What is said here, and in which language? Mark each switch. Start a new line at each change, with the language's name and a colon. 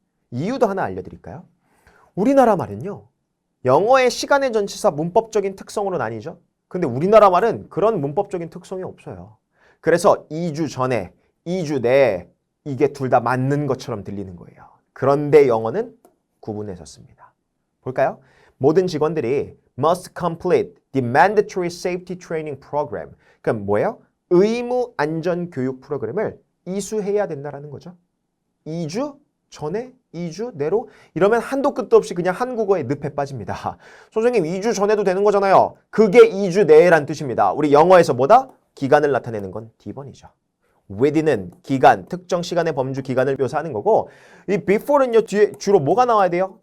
Korean: 이유도 하나 알려드릴까요? 우리나라 말은요. 영어의 시간의 전치사 문법적인 특성으로 나뉘죠. 근데 우리나라 말은 그런 문법적인 특성이 없어요. 그래서 2주 전에, 2주 내에 이게 둘 다 맞는 것처럼 들리는 거예요. 그런데 영어는 구분해서 씁니다. 볼까요? 모든 직원들이
English: must complete the mandatory safety training program.
Korean: 그럼 뭐예요? 의무 안전 교육 프로그램을 이수해야 된다라는 거죠. 2주 전에, 2주 내로 이러면 한도 끝도 없이 그냥 한국어에 늪에 빠집니다. 선생님 2주 전에도 되는 거잖아요. 그게 2주 내란 뜻입니다. 우리 영어에서 뭐다? 기간을 나타내는 건 D번이죠. within은 기간, 특정 시간의 범주 기간을 묘사하는 거고 이 before는요 뒤에 주로 뭐가 나와야 돼요?